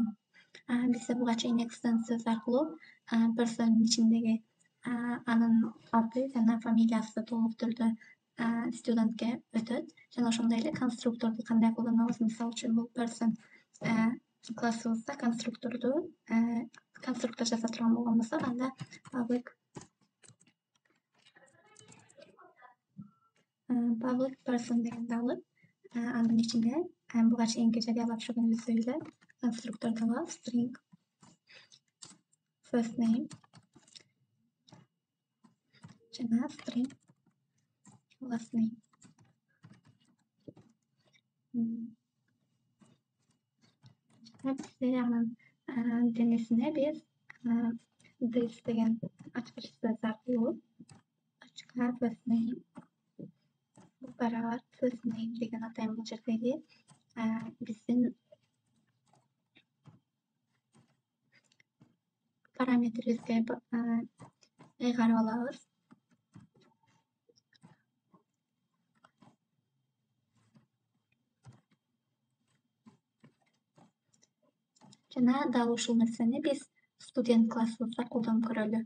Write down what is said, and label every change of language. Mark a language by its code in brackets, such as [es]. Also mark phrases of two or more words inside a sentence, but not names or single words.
[ky] Бизде буга чейин extend сөз аркылуу person'дун ичиндеги анын аты жана фамилиясы толук түрдө студентке өтөт. Жана ошондой эле конструкторду кандай колдонобуз? Мисалы үчүн бул person классыбызда конструктор жаза турган болгон болсок, анда [en] public person [ky] дегенди алып, анын ичинде буга чейинки жарыялап жүргөнүбүздөй эле конструкторду алабыз. [en] String first name жана string last name. [ky] Бизде анын денесине биз this деген ачкыч сөз аркылуу [en] first name [ky] барабар [en] first name [ky] деген атайын бул жердеги биздин параметрибизге ыйгарып алабыз. Жана дал ушул нерсени биз студент классыбызда колдонуп көрөлү.